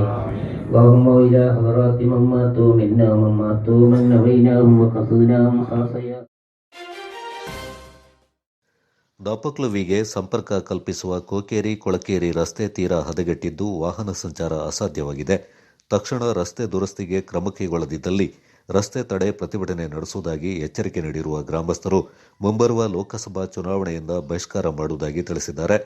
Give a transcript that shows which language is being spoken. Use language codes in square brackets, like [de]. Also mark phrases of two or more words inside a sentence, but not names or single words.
[ar] اللهم إلى حضرات من ماتوا منا ومن ماتوا من نويناهم وقصدناهم خاصيا. [kn] ದಾಪಕ್ಲುವಿಗೆ ಸಂಪರ್ಕ ಕಲ್ಪಿಸುವ ಕೋಕೇರಿ ಕೊಳಕೇರಿ ರಸ್ತೆ ತೀರಾ ಹದಗೆಟ್ಟಿದ್ದು ವಾಹನ ಸಂಚಾರ ಅಸಾಧ್ಯವಾಗಿದೆ. ತಕ್ಷಣ ರಸ್ತೆ ದುರಸ್ತಿಗೆ ಕ್ರಮ ಕೈಗೊಳ್ಳದಿದ್ದಲ್ಲಿ ರಸ್ತೆ ತಡೆ ಪ್ರತಿಭಟನೆ ನಡೆಸುವುದಾಗಿ ಎಚ್ಚರಿಕೆ ನೀಡಿರುವ ಗ್ರಾಮಸ್ಥರು ಮುಂಬರುವ ಲೋಕಸಭಾ ಚುನಾವಣೆಯಿಂದ ಬಹಿಷ್ಕಾರ ಮಾಡುವುದಾಗಿ ತಿಳಿಸಿದ್ದಾರೆ.